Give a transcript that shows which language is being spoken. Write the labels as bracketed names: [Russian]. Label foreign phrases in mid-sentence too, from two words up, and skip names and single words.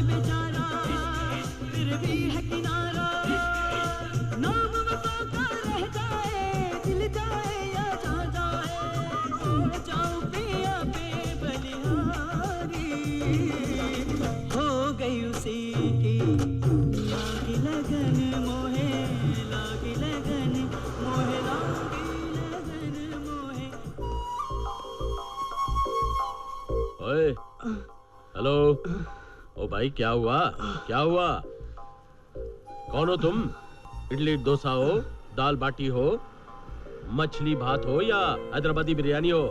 [Hindi] बेचारा फिर भी है किनारा, नाम वफा का रह जाए दिल जाए या जा जाए, जाओ पिया पे बलिहारी, हो गई उसी की लागी लगन मोहे, लागी लगन मोहे, लागी लगन मोहे। ओए, हेलो। ओ भाई, क्या हुआ? क्या हुआ? कौन हो तुम? इडली डोसा हो, दाल बाटी हो, मछली भात हो या हैदराबादी बिरयानी हो?